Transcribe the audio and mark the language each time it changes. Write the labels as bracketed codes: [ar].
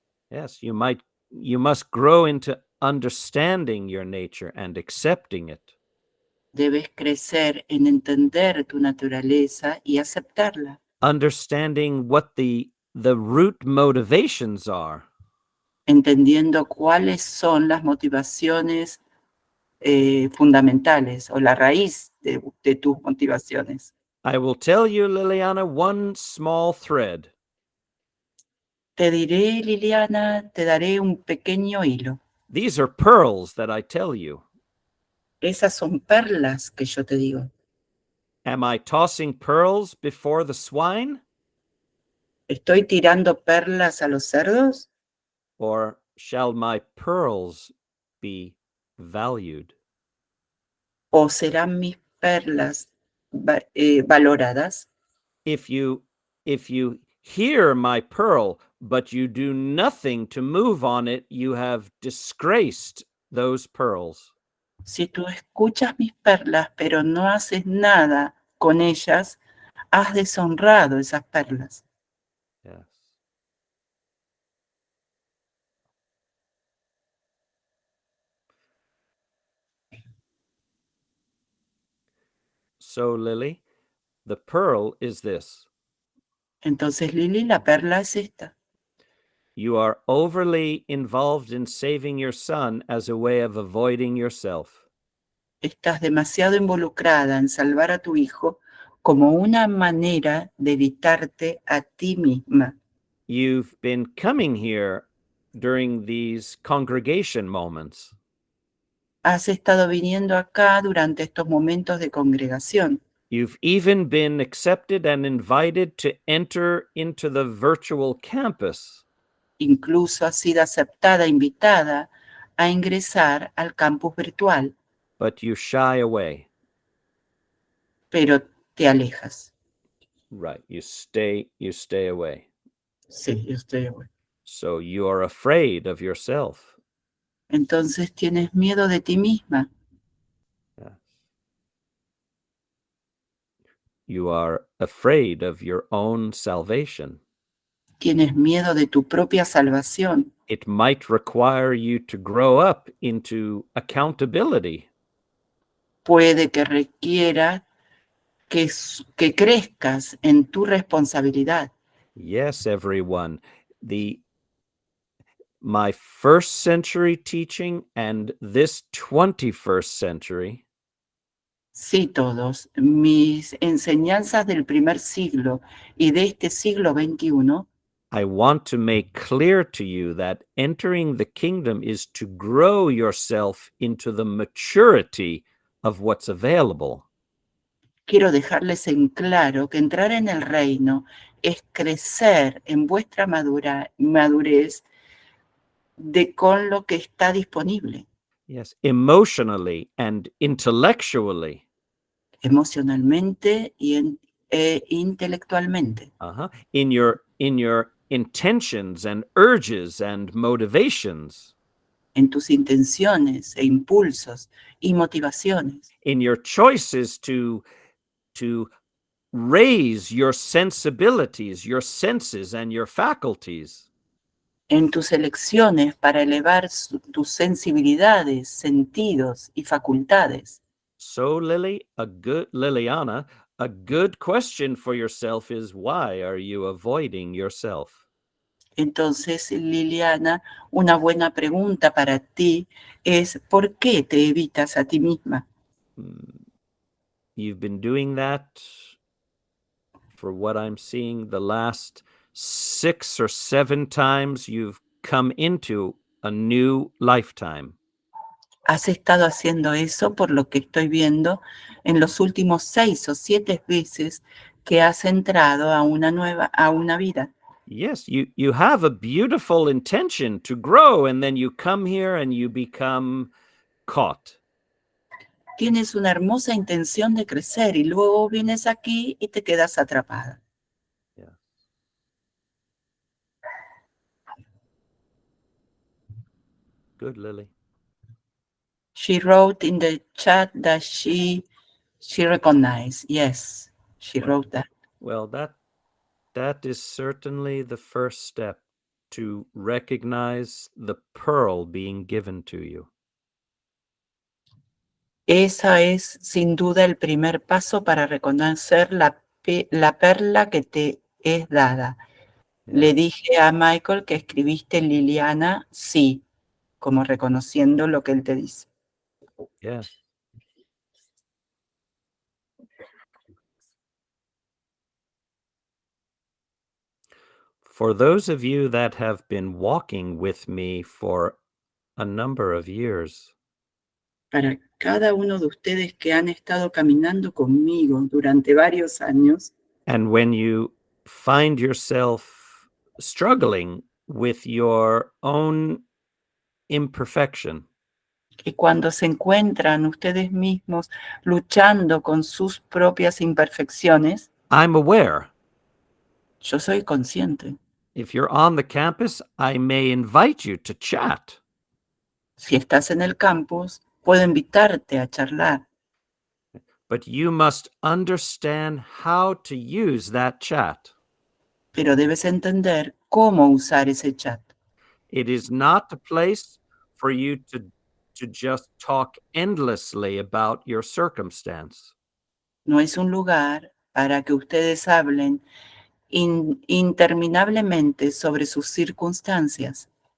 [en] Yes, you must grow into understanding your nature and accepting it. [es] Debes crecer en entender tu naturaleza y aceptarla. [en] understanding what the root motivations are. [es] entendiendo cuáles son las motivaciones fundamentales o la raíz de tus motivaciones. [en] I will tell you, Liliana, one small thread. [es] Te diré, Liliana, te daré un pequeño hilo. [en] These are pearls that I tell you. [es] Esas son perlas que yo te digo. [en] Am I tossing pearls before the swine? [es] ¿Estoy tirando perlas a los cerdos? [en] Or shall my pearls be valued? [es] ¿O serán mis perlas valoradas? [en] If you hear my pearl, but you do nothing to move on it, you have disgraced those pearls. [es] Si tú escuchas mis perlas, pero no haces nada con ellas, has deshonrado esas perlas. [en] Yes. So, Lily, the pearl is this. [es] Entonces, Lili, la perla es esta. [en] You are overly involved in saving your son as a way of avoiding yourself. [es] Estás demasiado involucrada en salvar a tu hijo como una manera de evitarte a ti misma. [en] You've been coming here during these congregation moments. [es] Has estado viniendo acá durante estos momentos de congregación. [en] You've even been accepted and invited to enter into the virtual campus. [es] Incluso has sido aceptada, invitada a ingresar al campus virtual, [en] But you shy away. [es] pero te alejas. [en] Right. You stay away. [es] Sí, yo estoy bueno. [en] So you are afraid of yourself. [es] Entonces tienes miedo de ti misma. [en] Yes. You are afraid of your own salvation. [es] Tienes miedo de tu propia salvación. [en] It might require you to grow up into accountability. [es] Puede que requiera que crezcas en tu responsabilidad. [en] Yes, everyone. My first century teaching and this 21st century [es] Sí, todos. Mis enseñanzas del primer siglo y de este siglo XXI, [en] I want to make clear to you that entering the kingdom is to grow yourself into the maturity of what's available. [es] quiero dejarles en claro que entrar en el reino es crecer en vuestra madurez con lo que está disponible, [en] Yes, emotionally and intellectually. [es] emocionalmente e intelectualmente, [en] In your intentions and urges and motivations. [es] en tus intenciones e impulsos y motivaciones, [en] In your choices to raise your sensibilities, your senses, and your faculties. [es] en tus elecciones para elevar tus sensibilidades, sentidos y facultades. [en] So, Liliana, a good question for yourself is, why are you avoiding yourself? [es] Entonces, Liliana, una buena pregunta para ti es, ¿por qué te evitas a ti misma? [en] You've been doing that for what I'm seeing the last 6 or 7 times you've come into a new lifetime. [es] Has estado haciendo eso por lo que estoy viendo en los últimos 6 o 7 veces que has entrado a una vida. [en] Yes, you have a beautiful intention to grow, and then you come here and you become caught. [es] Tienes una hermosa intención de crecer y luego vienes aquí y te quedas atrapada. [en] Yeah. Good, Lily. She wrote in the chat that she recognized. Yes, she wrote that. Well, that is certainly the first step to recognize the pearl being given to you. [es] Esa es sin duda el primer paso para reconocer la la perla que te es dada. Le dije a Michael que escribiste Liliana, sí, como reconociendo lo que él te dice. [en] Yes. For those of you that have been walking with me for a number of years, [es] Para cada uno de ustedes que han estado caminando conmigo durante varios años, [en] and when you find yourself struggling with your own imperfection, [es] y cuando se encuentran ustedes mismos luchando con sus propias imperfecciones, [en] I'm aware. [es] yo soy consciente. [en] If you're on the campus, I may invite you to chat. [es] Si estás en el campus, puedo invitarte a charlar, [en] But you must understand how to use that chat. [es] pero debes entender cómo usar ese chat. [en] It is not a place for you to just talk endlessly about your circumstance. [es] No es un lugar para que ustedes hablen interminablemente sobre sus circunstancias.